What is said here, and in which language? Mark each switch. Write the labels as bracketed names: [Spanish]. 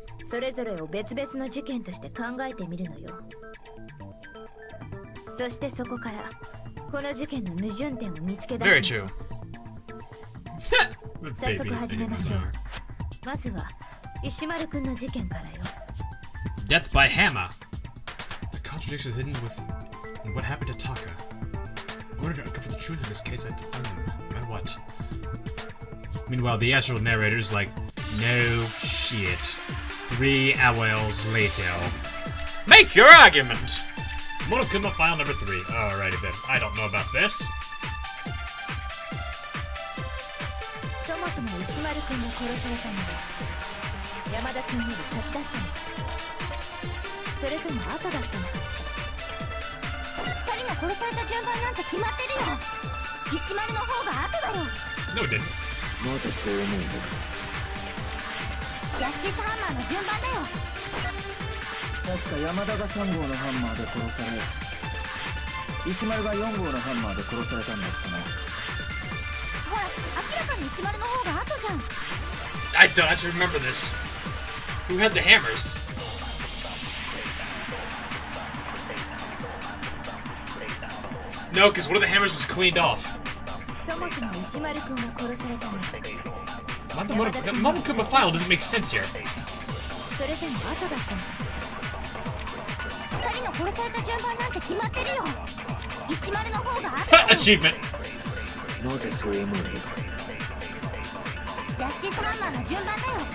[Japanese] それぞれを別々の事件として考えてみるのよ。そしてそこからこの事件の矛盾点を見つけ出 [English] Very [Japanese] すの。 [English] true. [Japanese] 早速始めましょう。まずは石丸くんの事件からよ。 [English] Death by hammer. The contradictions hidden with what happened to Taka. In order to uncover the truth of this case, I had to find them, no matter what. Meanwhile, the actual narrator's like, no shit. 3 hours later. Make your argument! Monokuma file number 3. Alrighty then. I don't know about this. [Japanese] そもそも石丸くんが殺されたのは山田くんより先だったのかしら。それとも後だったのかしら。 2人が殺された順番なんて決まってるよ。石丸の方が後だろ。 [English] No, it didn't. [Japanese] なぜそう思うのだ。ジャスティスハンマーの順番だよ。確か山田が3号のハンマーで殺され石丸が4号のハンマーで殺されたんだったな。ほら、明らかに石丸の方が後じゃん。 [English] I don't actually remember this. Who had the hammers? No, because one of the hammers was cleaned off. [Japanese] そもそも石丸くんが殺されたのは [English] Why the Monokuma file doesn't make sense here. [Japanese] それとも後だったのかしら。 2人の殺された順番なんて決まってるよ。石丸の方が後だろ。 [English] Achievement. [Japanese] なぜそう思うのだ。ジャスティスハンマーの順番だよ。